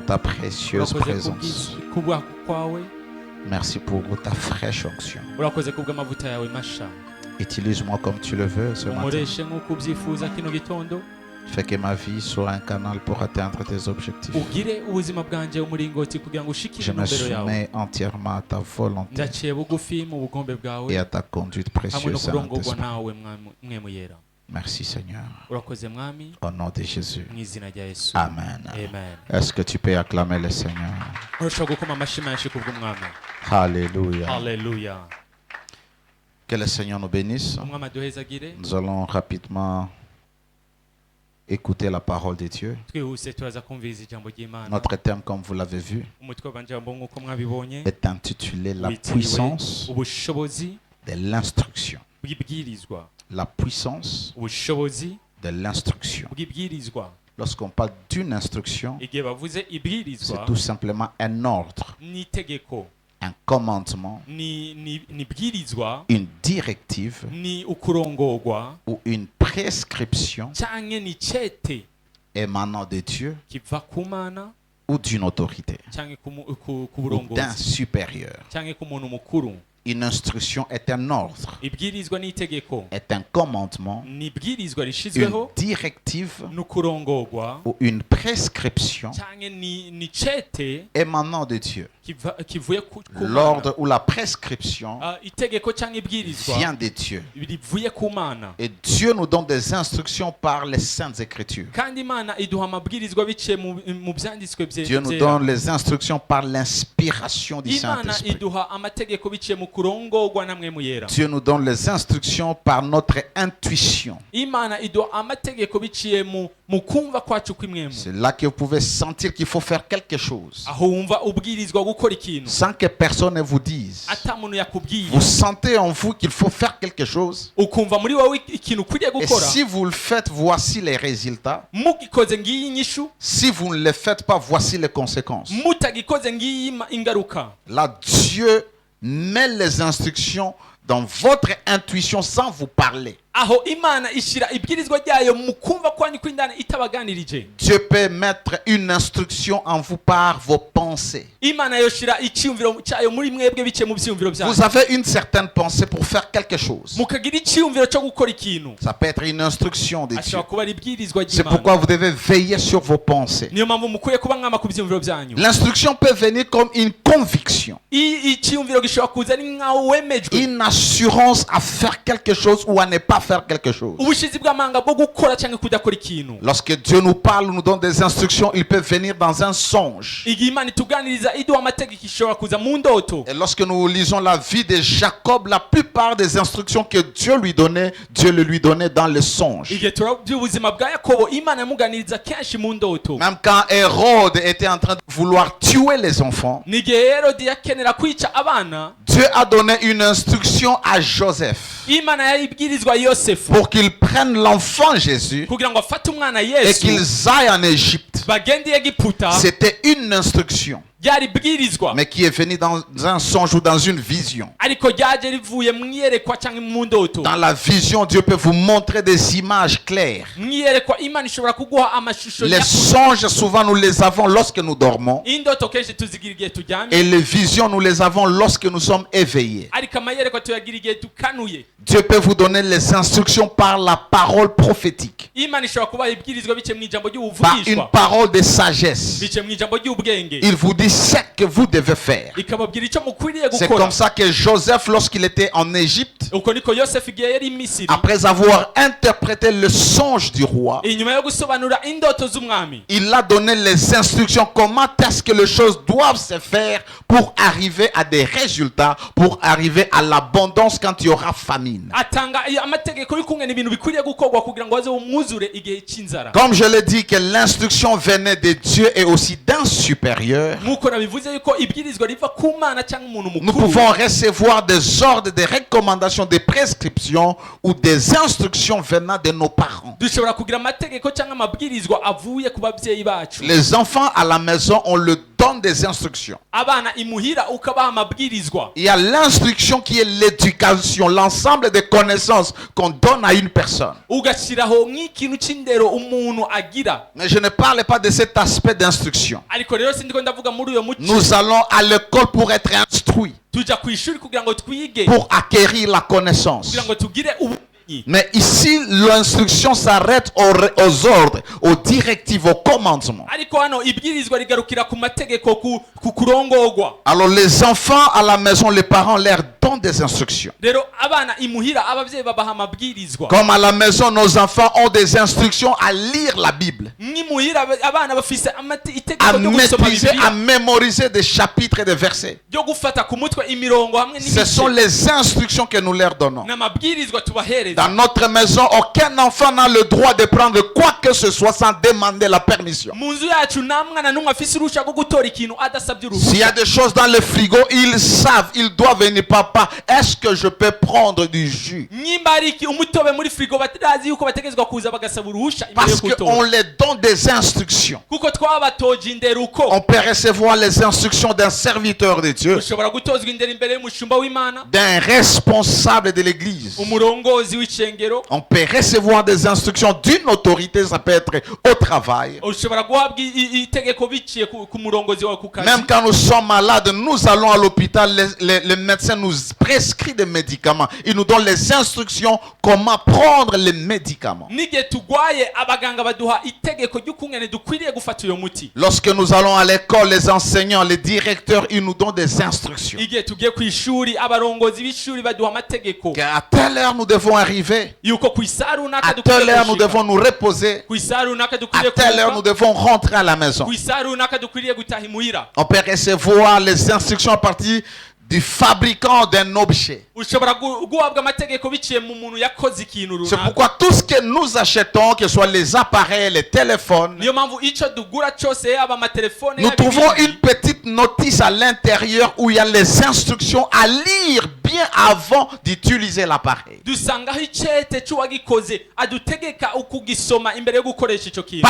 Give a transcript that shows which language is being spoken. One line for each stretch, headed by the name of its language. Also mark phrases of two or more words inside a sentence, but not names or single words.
French: ta précieuse
Rundi: urakoze
French: présence.
Rundi: kubwa kwawe,
French: Merci pour ta fraîche onction.
Rundi: urakoze kubw'amavuta yawe masha.
French: Utilise-moi comme tu le veux ce matin.
Rundi: Umureshe nk'uko ubyifuza kino gitondo,
French: Fais que ma vie soit un canal pour atteindre tes objectifs.
Rundi: ugire ubuzima bwanjye umuringoti kugira ngo ushikire
French: Je me
Rundi: intumbero yawe.
French: soumets entièrement à ta volonté
Rundi: Ndaciye bugufi mu bugombe
French: et
Rundi: bwawe
French: à ta conduite
Rundi: hamwe no
French: précieuse,
Rundi: kurongorwa
French: Saint-Esprit.
Rundi: nawe mwemu yera.
French: Merci Seigneur.
Rundi: Urakoze mwami,
French: Au nom de Jésus.
Rundi: mu izina rya Yesu.
French: Amen.
Rundi: Amen.
French: Est-ce que tu peux acclamer le Seigneur?
Rundi: Urashobora gukoma amashyi menshi kubw'umwami.
French: Alléluia.
Rundi: Haleluya.
French: Que le Seigneur nous bénisse.
Rundi: Umwami aduhezagire.
French: Nous allons rapidement écouter la parole de Dieu.
Rundi: Twihuse turaza kumviriza ijambo ry'Imana.
French: Notre thème, comme vous l'avez vu,
Rundi: Umutwe w'amajambo nk'uko mwabibonye
French: est intitulé La
Rundi: witiriwe
French: puissance
Rundi: ubushobozi
French: de l'instruction.
Rundi: bw'ibwirizwa.
French: La puissance
Rundi: Ubushobozi
French: de l'instruction.
Rundi: bw'ibwirizwa.
French: Lorsqu'on parle d'une instruction,
Rundi: Igihe bavuze
French: c'est
Rundi: ibwirizwa
French: tout simplement un ordre,
Rundi: n'itegeko,
French: un commandement,
Rundi: ni bwirizwa,
French: une directive
Rundi: ni ukurongorwa
French: ou une prescription
Rundi: canke ni cete
French: émanant de Dieu
Rundi: kiva ku Mana
French: ou d'une autorité
Rundi: canke ku
French: ou d'un
Rundi: burongozi
French: supérieur.
Rundi: canke ku muntu mukuru.
French: Une instruction est un ordre,
Rundi: Ibwirizwa n'itegeko
French: est un commandement,
Rundi: ni ibwirizwa
French: une
Rundi: rishizweho
French: directive
Rundi: n'ukurongorwa
French: ou une prescription
Rundi: canke ni cete
French: émanant de Dieu.
Rundi: kivuye ku Mana.
French: L'ordre ou la prescription
Rundi: Itegeko canke ibwirizwa
French: vient de Dieu.
Rundi: rivuye ku Mana,
French: Et Dieu nous donne des instructions par les saintes écritures.
Rundi: kandi Imana iduha amabwirizwa biciye mu byanditswe
French: Dieu nous
Rundi: byera.
French: donne les instructions par l'inspiration du
Rundi: Imana
French: Saint-Esprit.
Rundi: iduha amategeko biciye mu kurongorwa namwe mu yera.
French: Dieu nous donne les instructions par notre intuition.
Rundi: Imana iduha amategeko biciye mu kumva kwacu kw'imwemu.
French: C'est là que vous pouvez sentir qu'il faut faire quelque chose.
Rundi: Aho wumva ubwirizwa gukora ikintu
French: Sans que personne ne vous dise.
Rundi: ata muntu yakubwiye,
French: Vous sentez en vous qu'il faut faire quelque chose.
Rundi: ukumva muri wowe ikintu ukwiriye
French: Et
Rundi: gukora.
French: si vous le faites, voici les résultats.
Rundi: Mugikoze ngiyi inyishu,
French: Si vous ne le faites pas, voici les conséquences.
Rundi: mutagikoze ngiyi ingaruka.
French: Là, Dieu met les instructions dans votre intuition sans vous parler.
Rundi: Aho Imana ishira ibwirizwa ryayo mu kumva kwanyu kw'indani itabaganirije.
French: Dieu peut mettre une instruction en vous par vos pensées.
Rundi: Imana yoshira icyumviro cyayo muri mwebwe biciye mu byumviro
French: Vous
Rundi: byanyu.
French: avez une certaine pensée pour faire quelque chose.
Rundi: Mukagira icyumviro cyo gukora ikintu.
French: Ça peut être une instruction de Dieu.
Rundi: Ashobora kuba ari ibwirizwa
French: C'est
Rundi: ry'Imana.
French: pourquoi vous devez veiller sur vos pensées.
Rundi: Niyo mpamvu mukwiye kuba mwama ku byumviro byanyu.
French: L'instruction peut venir comme une conviction,
Rundi: Icyumviro gishobora kuza ari nkaho wemejwe.
French: une assurance à faire quelque chose ou à ne pas faire quelque chose.
Rundi: Ubushizi bw'amanga bwo gukora cyangwa kudakora ikintu.
French: Lorsque Dieu nous parle, nous donne des instructions, il peut venir dans un songe.
Rundi: Igihe Imana ituganiriza iduha amategeko ishobora kuza mu ndoto.
French: Et lorsque nous lisons la vie de Jacob, la plupart des instructions que Dieu lui donnait, Dieu le lui donnait dans le songe.
Rundi: Igihe turabye ubuzima bwa Yakobo, Imana yamuganiriza kenshi mu ndoto.
French: Même quand Hérode était en train de vouloir tuer les enfants,
Rundi: N'igihe Herode yakenera kwica abana,
French: Dieu a donné une instruction à Joseph
Rundi: Imana yayibwirizwa Yosefu
French: pour qu'il prenne l'enfant Jésus
Rundi: kugira ngo afate umwana
French: et
Rundi: Yesu
French: qu'ils aillent en Égypte.
Rundi: bagende i Egiputa.
French: C'était une instruction,
Rundi: Ryari ibwirizwa
French: mais qui est venue dans un songe ou dans une vision.
Rundi: ariko ryaje rivuye mu iyerekwa cyangwa mu ndoto.
French: Dans la vision, Dieu peut vous montrer des images claires.
Rundi: Mu iyerekwa Imana ishobora kuguha amashusho
French: Les
Rundi: nyakuri.
French: songes, souvent, nous les avons lorsque nous dormons.
Rundi: Indoto kenshi tuzigira igihe turyamye,
French: Et les visions, nous les avons lorsque nous sommes éveillés.
Rundi: ariko amayerekwa tuyagira igihe dukanuye.
French: Dieu peut vous donner les instructions par la parole prophétique,
Rundi: Imana ishobora kubaha ibwirizwa biciye mu ijambo
French: par une
Rundi: ry'ubuvugishwa,
French: parole de sagesse.
Rundi: biciye mu ijambo ry'ubwenge,
French: Il vous dit ce que vous devez faire.
Rundi: ikababwira icyo mukwiriye
French: C'est
Rundi: gukora.
French: comme ça que Joseph, lorsqu'il était en Égypte,
Rundi: Uko niko Yosefu igihe yari i Misiri,
French: après avoir interprété le songe du roi,
Rundi: inyuma yo gusobanura indoto z'umwami,
French: il a donné les instructions comment est-ce que les choses doivent se faire pour arriver à des résultats, pour arriver à l'abondance quand il y aura famine.
Rundi: atanga amategeko y'ukungena ibintu bikwiriye gukorwa kugira ngo haze umwuzure igihe cy'inzara.
French: Comme je l'ai dit que l'instruction venait de Dieu et aussi d'un supérieur,
Rundi: Nk'uko nabivuze yuko ibwirizwa riva ku Mana cyangwa umuntu
French: nous
Rundi: mukuru,
French: pouvons recevoir des ordres, des recommandations, des prescriptions ou des instructions venant de nos parents.
Rundi: dushobora kugira amategeko cyangwa amabwirizwa avuye ku babyeyi bacu.
French: Les enfants à la maison, on le donne donne des instructions.
Rundi: abana imuhira ukabaha amabwirizwa.
French: Il y a l'instruction qui est l'éducation, l'ensemble des connaissances qu'on donne à une personne.
Rundi: Ugashyiraho nk'ikintu cy'indero umuntu agira.
French: Mais je ne parle pas de cet aspect d'instruction.
Rundi: Ariko rero sindiko ndavuga muri uyo muco.
French: Nous allons à l'école pour être instruits,
Rundi: Tujya ku ishuri kugira ngo twige,
French: pour acquérir la connaissance.
Rundi: kugira ngo tugire ubumenyi.
French: Mais ici, l'instruction s'arrête aux ordres, aux directives, aux commandements.
Rundi: Ariko hano ibwirizwa rigarukira ku mategeko, ku kurongorwa.
French: Alors les enfants à la maison, les parents leur donnent des instructions.
Rundi: Rero abana imuhira abavyeyi babaha amabwirizwa.
French: Comme à la maison, nos enfants ont des instructions à lire la Bible,
Rundi: Mwimuhira abana bafise itegeko
French: à
Rundi: ryo gusoma
French: maîtriser, à
Rundi: Bibiliya,
French: mémoriser des chapitres et des versets.
Rundi: ryo gufata ku mutwe imirongo hamwe
French: Ce sont
Rundi: n'ibice
French: les instructions que nous leur donnons.
Rundi: n'amabwirizwa tubahereza.
French: Dans notre maison, aucun enfant n'a le droit de prendre quoi que ce soit sans demander la permission.
Rundi: Mu nzu yacu nta mwana n'umwe afise uruhushya rwo gutora ikintu adasabye
French: S'il y a
Rundi: uruhushya.
French: des choses dans le frigo, ils savent, ils doivent venir, papa, est-ce que je peux prendre du jus?
Rundi: Nyimba hari umutobe muri frigo batazi yuko bategezwa kuza bagasaba uruhushya imbere yo
French: Parce qu'on
Rundi: gutora,
French: les donne des instructions.
Rundi: kuko twabatoje indero uko.
French: On peut recevoir les instructions d'un serviteur de Dieu,
Rundi: Ushobora gutozwa indero imbere y'umushumba w'Imana,
French: d'un responsable de l'église.
Rundi: umurongozi w'icengero.
French: On peut recevoir des instructions d'une autorité, ça peut être au travail.
Rundi: Ushobora guhabwa itegeko biciye ku murongozi wawe ku kazi.
French: Même quand nous sommes malades, nous allons à l'hôpital, les médecins nous prescrivent des médicaments. Ils nous donnent les instructions comment prendre les médicaments.
Rundi: N'igihe tugwaye abaganga baduha itegeko ry'ukungene dukwiriye gufata uyo muti.
French: Lorsque nous allons à l'école, les enseignants, les directeurs, ils nous donnent des instructions.
Rundi: Igihe tugiye ku ishuri abarongozi b'ishuri baduha amategeko
French: Qu'à telle heure, nous devons arriver.
Rundi: yuko ku isaha runaka
French: À telle heure, nous
Rundi: dukwiriye
French: devons nous reposer.
Rundi: ku isaha runaka
French: À
Rundi: dukwiriye
French: telle heure, nous
Rundi: kuruhuka,
French: devons rentrer à la maison.
Rundi: ku isaha runaka dukwiriye gutaha imuhira.
French: On peut recevoir les instructions à partir du fabricant d'un objet.
Rundi: Ushobora guhabwa amategeko biciye mu muntu yakoze ikintu
French: C'est
Rundi: runaka.
French: pourquoi tout ce que nous achetons, que ce soit les appareils, les téléphones,
Rundi: Niyo mpamvu ico dugura cyose yaba amatelefone
French: nous
Rundi: yaba
French: trouvons
Rundi: ibindi,
French: une petite notice à l'intérieur où il y a les instructions à lire bien avant d'utiliser l'appareil.
Rundi: dusangaho icete c'uwagikoze adutegeka ukugisoma imbere yo gukoresha ico kintu.